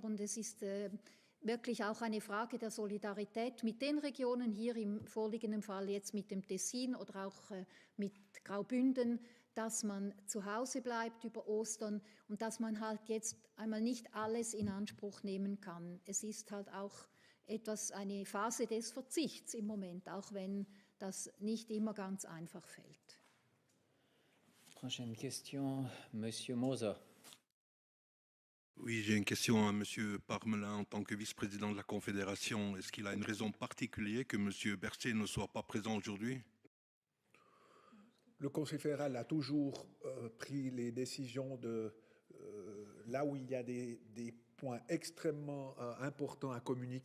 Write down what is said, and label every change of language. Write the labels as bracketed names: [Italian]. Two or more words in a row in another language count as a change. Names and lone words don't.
[German] Und es ist wirklich auch eine Frage der Solidarität mit den Regionen, hier im vorliegenden Fall jetzt mit dem Tessin oder auch mit Graubünden, dass man zu Hause bleibt über Ostern und dass man halt jetzt einmal nicht alles in Anspruch nehmen kann. Es ist halt auch eine Phase des Verzichts im Moment, auch wenn das nicht immer ganz einfach fällt. [French] Prochaine question, Monsieur Moser. Oui, j'ai une question à Monsieur Parmelin en tant que vice-président de la Confédération. Est-ce qu'il a une raison particulière que Monsieur Berset ne soit pas présent aujourd'hui? le Conseil fédéral a toujours pris les décisions là où il y a des points extrêmement importants à communiquer.